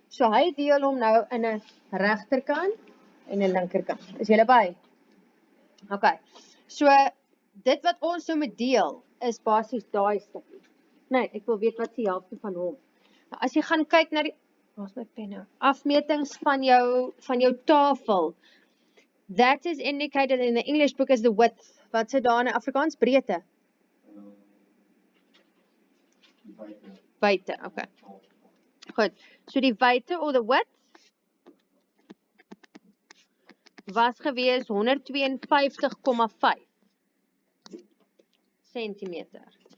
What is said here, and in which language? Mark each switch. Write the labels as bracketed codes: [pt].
[af] So hy deel hom nou in 'n regterkant en 'n linkerkant. Is julle by? Okay. So dit wat ons nou moet deel is basies daai stukkie. Nee, ek wil weet wat die helfte van hom. Nou, as jy gaan kyk na die waar's my pen nou? Afmetings van jou tafel. [en] That is indicated in the English book as the width. [af] Wat sê daar in Afrikaans? Breedte. Wyte, okay. Goed. So die wyte [en] or the width [af] was gewees 152,5 centimeter.